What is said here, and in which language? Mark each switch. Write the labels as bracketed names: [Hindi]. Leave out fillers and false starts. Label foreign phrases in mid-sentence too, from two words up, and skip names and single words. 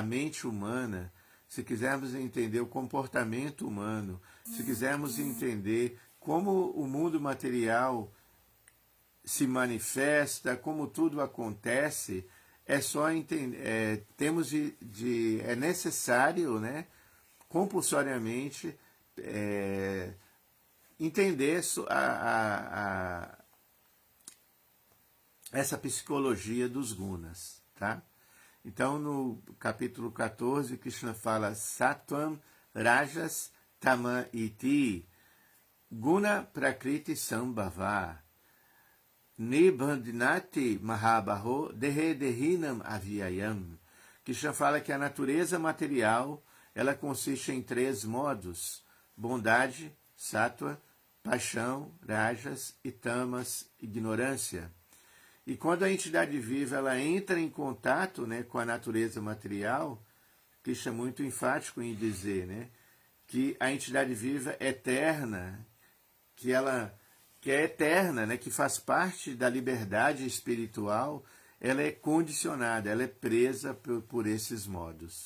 [Portuguese] mente humana, se quisermos entender o comportamento humano, se quisermos entender como o mundo material se manifesta, como tudo acontece, é só entender, é necessário, né, compulsoriamente entender essa psicologia dos gunas, tá? Então, no capítulo 14, Krishna fala [Sanskrit] Sattvam, Rajas, Tama iti, Guna Prakriti Sambhava, Nibandinati Mahabaho, Dehe Dehinam Avyayam. [Portuguese] Krishna fala que a natureza material, ela consiste em 3 modos: bondade, sattva, paixão, rajas, e tamas, ignorância. E quando a entidade viva ela entra em contato, né, com a natureza material, Krishna é muito enfático em dizer, né, que a entidade viva é eterna, que é eterna, né, que faz parte da liberdade espiritual, ela é condicionada, ela é presa por esses modos.